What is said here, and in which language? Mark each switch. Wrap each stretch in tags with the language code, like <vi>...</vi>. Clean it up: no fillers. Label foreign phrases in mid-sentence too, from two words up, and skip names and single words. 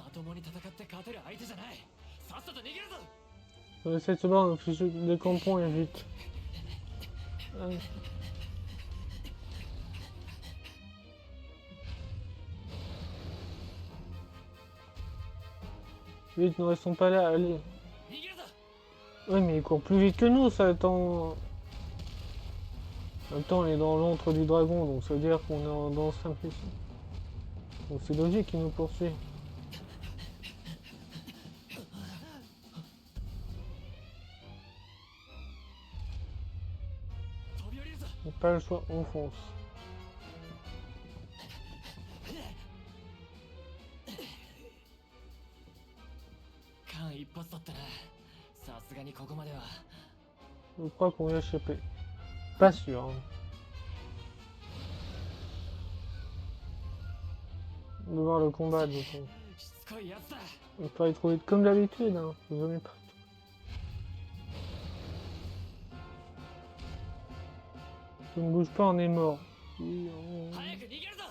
<ja>共に戦って勝てる相手じゃない。さっさと逃げるぞ。</ja> <fr>On essaie de se barrer, on fait des campons et vite. Allez. Vite, ne restons pas là, allez.</fr> <ja>逃げるぞ。</ja> <fr>Ouais, mais il court plus vite que nous, ça attend. En même temps, on est dans l'antre du dragon, donc ça veut dire qu'on est dans le simple ici. Donc c'est logique qu'il nous poursuit.</fr> <ja>飛び降りるぞ。</ja> <fr>On n'a pas le choix, on fonce.</fr> <ja>間一髪だったな。さすがにここまでは。</ja> <fr>Je crois qu'on va échapper. Pas sûr. Hein. On va voir le combat, du coup.</fr> <ja>しつこいやつだ。</ja> <fr>On peut aller trop vite comme d'habitude, hein. Vous aimez pas. Si on ne bouge pas, on est mort. Oui,</fr> <ja>早く逃げるぞ。</ja>